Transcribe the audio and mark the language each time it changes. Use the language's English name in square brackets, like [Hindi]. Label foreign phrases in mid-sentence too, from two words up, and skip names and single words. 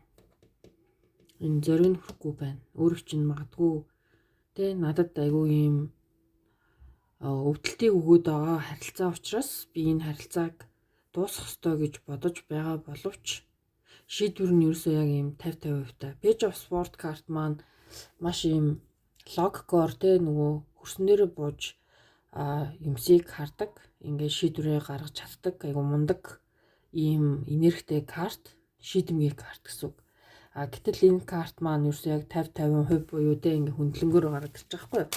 [Mongolian] Энэ зориг хүрэхгүй байна. Өөрөг чинь магадгүй тэ надад айгүй юм өвдөлтийг өгөөд байгаа харилцаа учраас би энэ харилцааг дуусгах ёстой гэж бодож байгаа боловч шийдвэр нь ерөөсөө яг юм 50-50% та. Page of Swords карт маань маш юм логикоор тэ нөгөө хөрсөн дээрээ бууж юмсыг хардаг, ингээд шийдвэрээ гаргаж чаддаг, айгу мундаг ийм энергитэй карт, шийдэмгий карт гэсэн үг. Гэтэл энэ карт маань ерөөсөө яг 50-50% буюу тэ ингээд хөндлөнгөөр гаргаж ирж байгаа байхгүй юу?